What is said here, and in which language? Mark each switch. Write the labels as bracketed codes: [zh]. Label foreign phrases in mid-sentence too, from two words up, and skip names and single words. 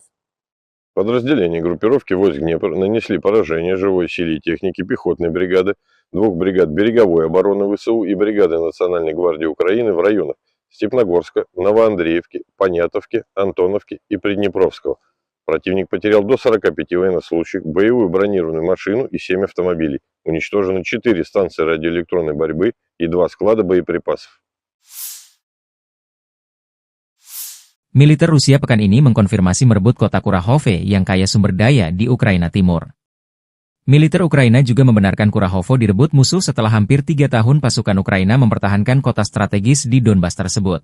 [ru] Подразделения группировки войск Днепр нанесли поражение живой силе и технике пехотной бригады, двух бригад береговой обороны ВСУ и бригады Национальной гвардии Украины в районах Степногорска, Новоандреевки, Понятовки, Антоновки и Приднепровского. Противник потерял до 45 военнослужащих, боевую бронированную машину и 7 автомобилей. Уничтожены 4 станции радиоэлектронной борьбы и 2 склада боеприпасов. [id] Militer Rusia pekan ini mengkonfirmasi merebut kota Kurahove yang kaya sumber daya di Ukraina Timur. Militer Ukraina juga membenarkan Kurahovo direbut musuh setelah hampir 3 tahun pasukan Ukraina mempertahankan kota strategis di Donbas tersebut.